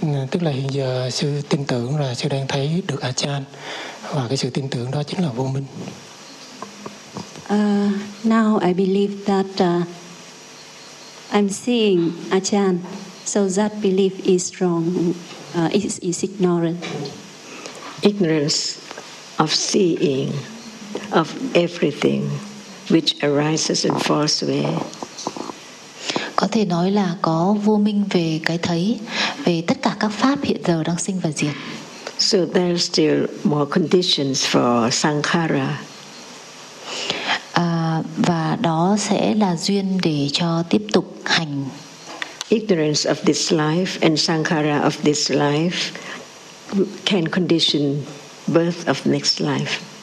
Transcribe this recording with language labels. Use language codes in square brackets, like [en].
[vi] tức là hiện giờ sư tin tưởng là sư đang thấy được Achan, và cái sự tin tưởng đó chính là vô minh. [en] Now I believe that I'm seeing Achan, so that belief is strong. Is ignorance. Ignorance of seeing, of everything which arises and falls away. [vi] Có thể nói là có vô minh về cái thấy, về tất cả các pháp hiện giờ đang sinh và diệt. [en] So there are still more conditions for sankhara. [vi] Và đó sẽ là duyên để cho tiếp tục hành. [en] Ignorance of this life and sankhara of this life can condition birth of next life.